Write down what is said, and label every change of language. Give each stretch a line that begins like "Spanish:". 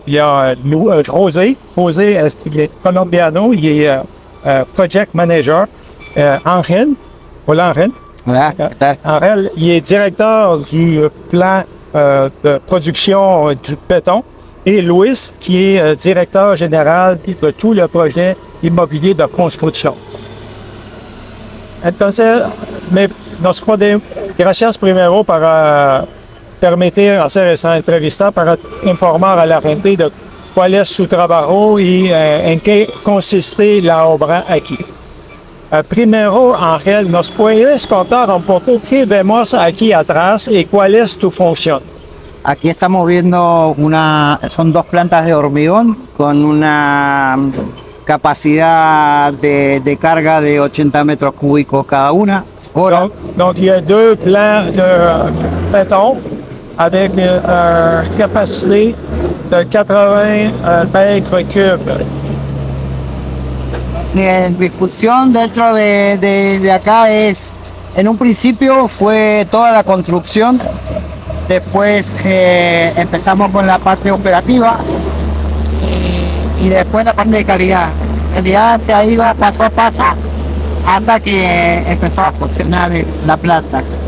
French: Il y a José Colombiano, il est project manager. Angel, voilà Angel.
Spanish: Hola,
French: Angel, il est directeur du plan de production du béton, et Luis, qui est directeur général de tout le projet immobilier de construction.
Spanish: Entonces, nos podemos, gracias primero para permitir hacer esta entrevista, para informar a la gente de cuál es su trabajo y en qué consiste la obra aquí. Primero, Ángel, ¿nos puedes contar un poco qué vemos aquí atrás y cuál es tu función? aquí estamos viendo son 2 plantas de hormigón con una capacidad de carga de 80 metros cúbicos cada una.
French: Donc, il y a 2 plans de béton avec une capacité de 80 mètres cubes.
Spanish: Mi función dentro de acá en un principio fue toda la construcción, después empezamos con la parte operativa y después la parte de calidad. Calidad se ha ido paso a paso hasta que empezó a funcionar la planta.